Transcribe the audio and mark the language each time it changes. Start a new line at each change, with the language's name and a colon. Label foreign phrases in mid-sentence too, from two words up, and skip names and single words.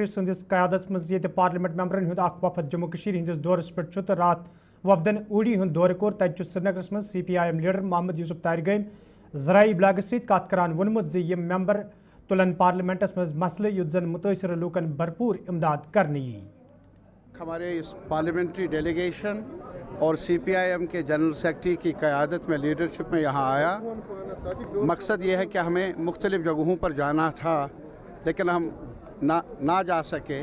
Kashmiri: संदिस क़यादत मज पार्लियामेंट मेंबरन हुंद वफद जम्मू कश्मीर हिंदिस दौरस पे रात वफदन ऊड़ी हुंद दौर कोर तत श्रीनगरस मज CPIM लीडर मोहम्मद यूसुफ तारिगैन ज़राई ब्लागस सत कत करान वोनमुत ज यम मेंबर तुलन पार्लियामेंटस मज मसले युत जन मुतासर लूकन भरपूर इमदाद करने यी।
Hindi: हमारे इस पार्लियामेंट्री डेलीगेशन और CPIM के जनरल सेक्रेटरी की क़यादत में लीडरशिप में यहाँ आया। मकसद ये है कि हमें मुख्तलिफ़ जगहों पर जाना था, लेकिन हम ना जा सके।